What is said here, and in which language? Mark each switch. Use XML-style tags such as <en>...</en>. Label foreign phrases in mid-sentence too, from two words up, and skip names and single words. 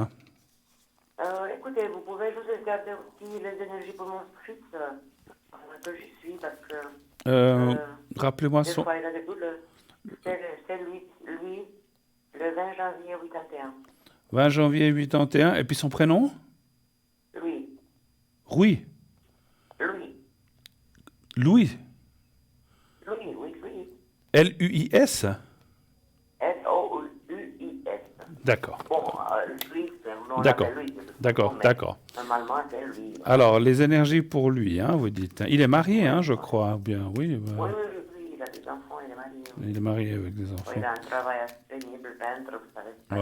<fr>Écoutez, vous pouvez juste regarder aussi les énergies pour mon fils, que j'y suis, parce que... rappelez-moi son... C'est lui, le 20 janvier 81. 20 janvier 81, et puis son prénom? Louis. Louis. Louis. L-U-I-S? L-O-U-I-S. D'accord. Bon, Louis, on l'appelle Louis. D'accord. Normalement, c'est lui. Alors, les énergies pour lui, hein, vous dites. Il est marié, hein, je crois. Bien, oui. Oui, il a des enfants, il est marié. Il est marié avec des enfants. Il a un travail assez pénible, peintre, vous savez.</fr>